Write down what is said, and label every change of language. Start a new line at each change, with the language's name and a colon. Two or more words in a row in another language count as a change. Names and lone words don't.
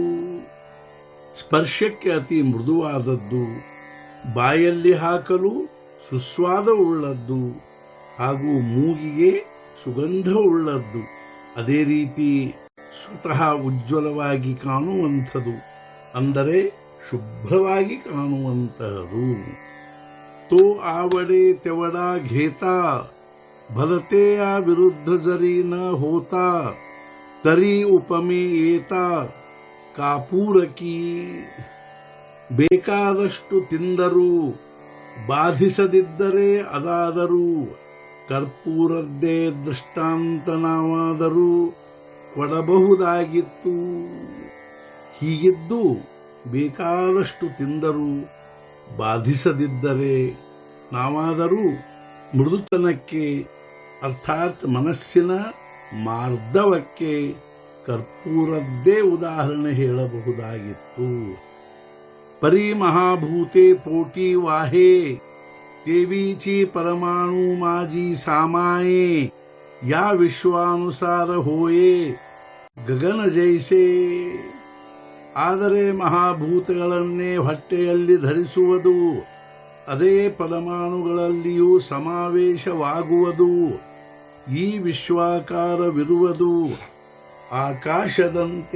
Kannada: ಸ್ಪರ್ಶಕ್ಕೆ ಅತಿ ಮೃದುವಾದದ್ದು ಬಾಯಲ್ಲಿ ಹಾಕಲು ಸುಸ್ವಾದವುಳ್ಳದ್ದು ಹಾಗೂ ಮೂಗಿಗೆ ಸುಗಂಧವುಳ್ಳದ್ದು. ಅದೇ ರೀತಿ ಸ್ವತಃ ಉಜ್ವಲವಾಗಿ ಕಾಣುವಂಥದ್ದು ಅಂದರೆ ಶುಭ್ರವಾಗಿ ಕಾಣುವಂತಹದು.
Marathi: तो आवडे तेवढा घेता भलते या विरुद्ध जरी न होता तरी उपमे येता ಕಾಪೂರಕಿ.
Kannada: ಬೇಕಾದಷ್ಟು ತಿಂದರೂ ಬಾಧಿಸದಿದ್ದರೆ ಅದಾದರೂ ಕರ್ಪೂರದ್ದೇ ದೃಷ್ಟಾಂತನವಾದರೂ ಕೊಡಬಹುದಾಗಿತ್ತು. ಹೀಗಿದ್ದು ಬೇಕಾದಷ್ಟು ತಿಂದರೂ ಬಾಧಿಸದಿದ್ದರೆ ನಾವಾದರೂ ಮೃದುತನಕ್ಕೆ ಅರ್ಥಾತ್ ಮನಸ್ಸಿನ ಮಾರ್ಧವಕ್ಕೆ ಕರ್ಪೂರದ್ದೇ ಉದಾಹರಣೆ ಹೇಳಬಹುದಾಗಿತ್ತು.
Marathi: परी महाभूते पोटी वाहे देवीची परमाणु माजी सामाये या विश्वानुसार होये गगन जैसे.
Kannada: ಆದರೆ ಮಹಾಭೂತಗಳನ್ನೇ ಹೊಟ್ಟೆಯಲ್ಲಿ ಧರಿಸುವುದು ಅದೇ ಪರಮಾಣುಗಳಲ್ಲಿಯೂ ಸಮಾವೇಶವಾಗುವುದು. ಈ ವಿಶ್ವಾಕಾರವಿರುವುದು ಆಕಾಶದಂತೆ.